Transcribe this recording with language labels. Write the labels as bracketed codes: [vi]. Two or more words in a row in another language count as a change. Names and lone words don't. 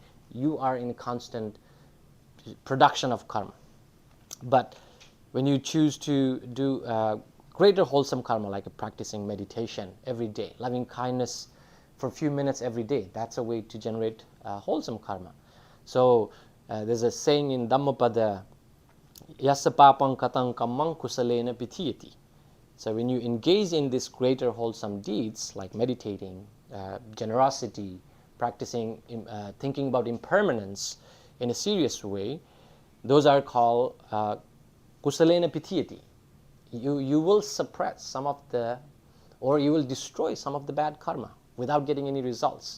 [en] You are in constant production of karma. But when you choose to do greater wholesome karma, like practicing meditation every day, loving kindness for a few minutes every day, that's a way to generate wholesome karma. So there's a saying in Dhammapada, [pi] yassa papang katang kammang kusalena pitiyati. [en] So when you engage in these greater wholesome deeds, like meditating, generosity, practicing, thinking about impermanence in a serious way, those are called [pi] kusalena pitiyati. [en] You will suppress some of the, or you will destroy some of the bad karma without getting any results.